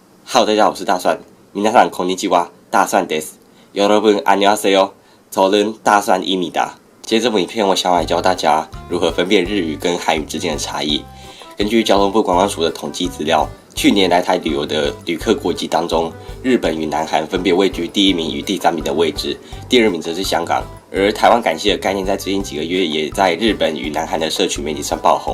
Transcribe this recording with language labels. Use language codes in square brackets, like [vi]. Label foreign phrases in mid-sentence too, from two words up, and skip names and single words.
[zh] Hello， 大家好，我是大蒜。 [ja] 皆さんこんにちは，大蒜です。 [ko] 여러분 안녕하세요，저는 大蒜입니다。 [zh] 接着这部影片，我想来教大家如何分辨日语跟韩语之间的差异。根据交通部观光署的统计资料，去年来台旅游的旅客国籍当中，日本与南韩分别位居第1名与第3名的位置，第2名则是香港。而台湾感谢的概念在最近几个月也在日本与南韩的社群媒体上爆红。